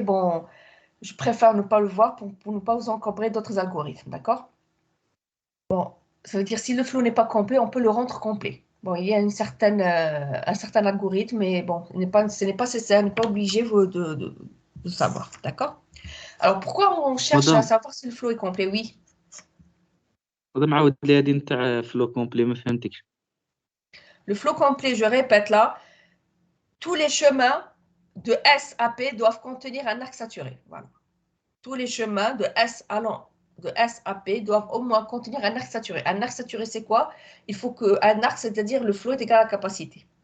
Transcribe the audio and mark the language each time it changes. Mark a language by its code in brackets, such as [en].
[fr] Bon, je préfère ne pas le voir pour ne pas vous encombrer d'autres algorithmes, d'accord? Bon, ça veut dire si le flot n'est pas complet, on peut le rendre complet. Bon, il y a un certain algorithme, mais bon, ce n'est pas nécessaire, on n'est pas obligé de savoir, d'accord? Alors, pourquoi on cherche à [ar] مدام [fr] savoir si le flot est complet? Oui. [ar] مدام عاود لي هذه نتاع فلو كومبلي ما فهمتكش. [fr] Le flot complet, je répète là, tous les chemins de S à P doivent contenir un axe saturé. Voilà. Tous les chemins de S allant de S à P doivent au moins contenir un axe saturé. Un axe saturé, c'est quoi? Il faut qu'un axe, c'est-à-dire le flot est égal à la capacité.